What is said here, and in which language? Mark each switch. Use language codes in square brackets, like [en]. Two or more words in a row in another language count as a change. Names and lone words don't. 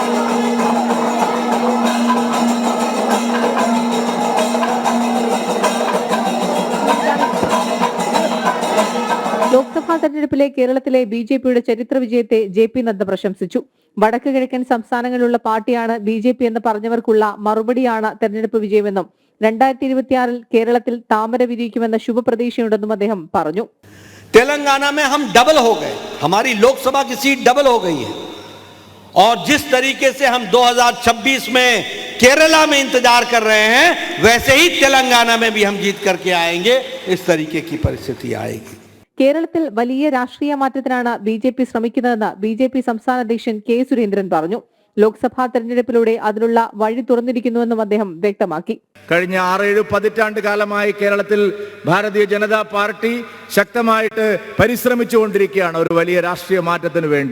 [ml] ലോക്സഭാ തെരഞ്ഞെടുപ്പിലെ കേരളത്തിലെ ബിജെപിയുടെ ചരിത്ര വിജയത്തെ ജെ.പി. നദ്ദ പ്രശംസിച്ചു. വടക്ക് കിഴക്കൻ സംസ്ഥാനങ്ങളിലുള്ള പാർട്ടിയാണ് ബിജെപി എന്ന് പറഞ്ഞവർക്കുള്ള മറുപടിയാണ് തെരഞ്ഞെടുപ്പ് വിജയമെന്നും 2026 കേരളത്തിൽ താമര വിരിയിക്കുമെന്ന ശുഭപ്രതീക്ഷയുണ്ടെന്നും അദ്ദേഹം പറഞ്ഞു. [hi] तेलंगाना में हम डबल हो गए, हमारी लोकसभा की सीट डबल हो गई है और जिस तरीके से हम 2026 में केरला में इंतजार कर रहे हैं वैसे ही तेलंगाना में भी हम जीत करके आएंगे. इस तरीके की परिस्थिति आएगी. [ml] കേരളത്തിൽ വലിയ രാഷ്ട്രീയ മാറ്റത്തിനാണ് ബിജെപി ശ്രമിക്കുന്നതെന്ന് ബിജെപി സംസ്ഥാന അധ്യക്ഷൻ കെ സുരേന്ദ്രൻ പറഞ്ഞു. ലോക്സഭാ തെരഞ്ഞെടുപ്പിലൂടെ അതിനുള്ള വഴി തുറന്നിരിക്കുന്നുവെന്നും അദ്ദേഹം വ്യക്തമാക്കി. കഴിഞ്ഞ 6-7 പതിറ്റാണ്ട് കാലമായി കേരളത്തിൽ ഭാരതീയ ജനതാ പാർട്ടി ശക്തമായിട്ട് പരിശ്രമിച്ചുകൊണ്ടിരിക്കുകയാണ് ഒരു വലിയ രാഷ്ട്രീയ മാറ്റത്തിന് വേണ്ടി.